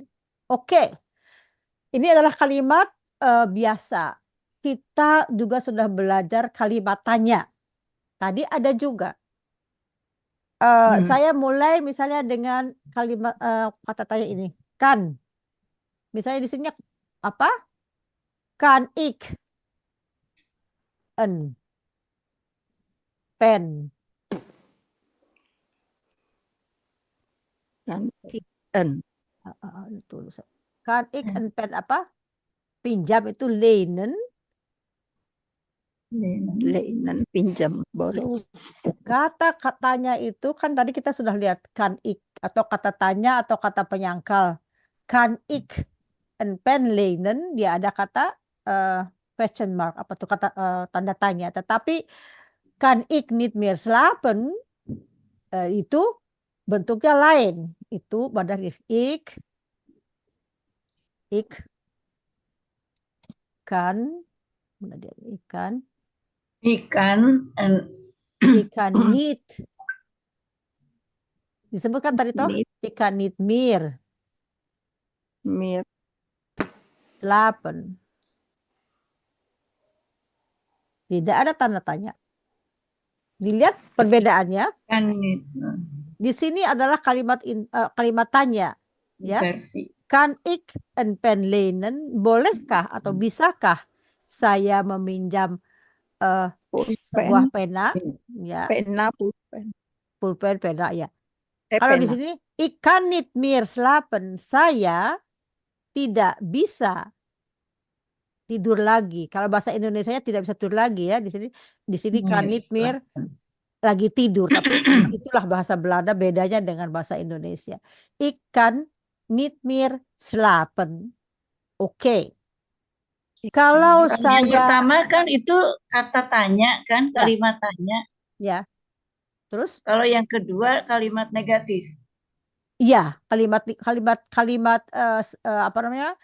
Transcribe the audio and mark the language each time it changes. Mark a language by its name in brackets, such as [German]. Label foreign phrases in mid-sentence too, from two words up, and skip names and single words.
[Indonesian] Oke, ini adalah kalimat biasa. Kita juga sudah belajar kalimat tanya. Tadi ada juga. Saya mulai misalnya dengan kalimat kata tanya ini. Kan. Misalnya di sini apa? [Dutch] Kan ik een pen. Kan ik een. Kan ik een pen apa? [Indonesian] Pinjam itu lenen. Lenen, pinjam, boleh. Kata katanya itu kan tadi kita sudah lihat [Dutch] kan ik [Indonesian] atau kata tanya atau kata penyangkal. [Dutch] Kan ik een pen lenen, [Indonesian] dia ada kata question mark, apa tuh kata tanda tanya. Tetapi [Dutch] kan ik niet meer slapen [Indonesian] itu bentuknya lain. Itu badan [Dutch] ik kan [Indonesian] Ikan [Dutch] ikan niet. [Indonesian] Disebutkan tadi toh [Dutch] ikan niet meer slapen. [Indonesian] Tidak ada tanda tanya. Dilihat perbedaannya. [Dutch] kan niet. [Indonesian] Di sini adalah kalimat kalimat tanya, ya. Versi. [Dutch] Kan ik een pen lenen? [Indonesian] Bolehkah atau bisakah saya meminjam sebuah pena? Ya. Pena, pulpen. Pulpen, pena, ya. Kalau di sini [Dutch] ik kan niet meer slapen, [Indonesian] saya tidak bisa tidur lagi. Kalau bahasa Indonesia tidak bisa tidur lagi ya. Di sini [Dutch] kan niet meer [Indonesian] lagi tidur, tapi disitulah bahasa Belanda bedanya dengan bahasa Indonesia. [Dutch] Ik kan niet meer slapen. [Indonesian] Oke. Kalau Yang saya pertama kan itu kata tanya kan, kalimat tanya. ya. Terus? Kalau yang kedua kalimat negatif. Iya, kalimat apa namanya?